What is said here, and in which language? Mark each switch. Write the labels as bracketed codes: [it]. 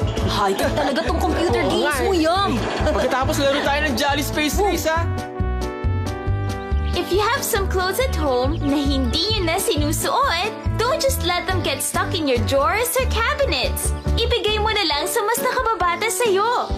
[tl] High-tech talaga tong computer games mo, Yum. Pagkatapos laro tayo ng Jolly Space Race, ha? [en] If you have some clothes at home [tl] na hindi yun na sinusuot, [en] don't just let them get stuck in your drawers or cabinets. [tl] Ibigay mo na lang sa mas nakababata sa'yo.